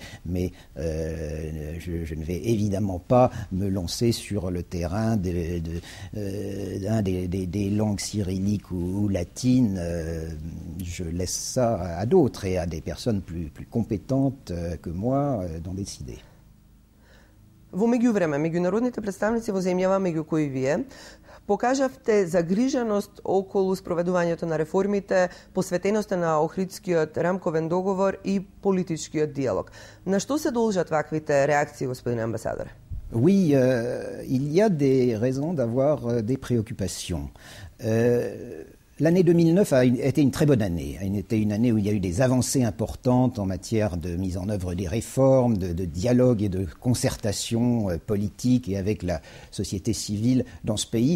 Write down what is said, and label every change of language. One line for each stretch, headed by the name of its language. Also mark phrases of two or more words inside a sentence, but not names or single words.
French: Mais je ne vais évidemment pas me lancer sur le terrain des langues cyrilliques ou latines. Je laisse ça à d'autres et à des personnes plus compétentes que moi d'en décider.
Macedonian: Во меѓувреме, меѓународните представници во земјава меѓу кои вие покажавте загриженост околу спроведувањето на реформите, посветеноста на Охридскиот рамковен договор и политичкиот диалог. На што се должат ваквите реакции, господин амбасадор?
French: Oui, il y a des raisons d'avoir des préoccupations. L'année 2009 a été une très bonne année. C'était une année où il y a eu des avancées importantes en matière de mise en œuvre des réformes, de dialogue et de concertation politique et avec la société civile dans ce pays.